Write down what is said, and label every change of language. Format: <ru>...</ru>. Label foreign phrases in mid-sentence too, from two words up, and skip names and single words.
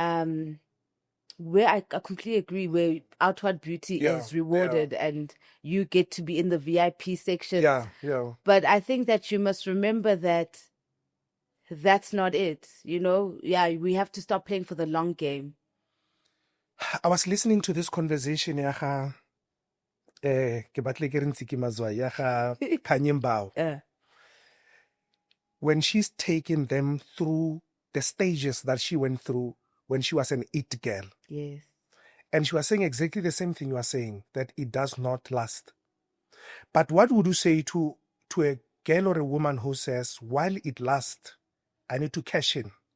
<en>Where I completely agree, where outward beauty is rewarded and you get to be in the VIP section. But I think that you must remember that that's not it, you know? Yeah, we have to stop playing for the long game. I was listening to this conversation</en> <tn>ke batle ke re</tn> <en>Ntsiki Mazwai</en> <tn>ya ga Kanyembao.</tn> <en>When she's taking them through the stages that she went through when she was an it girl. Yes. And she was saying exactly the same thing you are saying, that it does not last. But what would you say to a girl or a woman who says, while it lasts, I need to cash in.</en>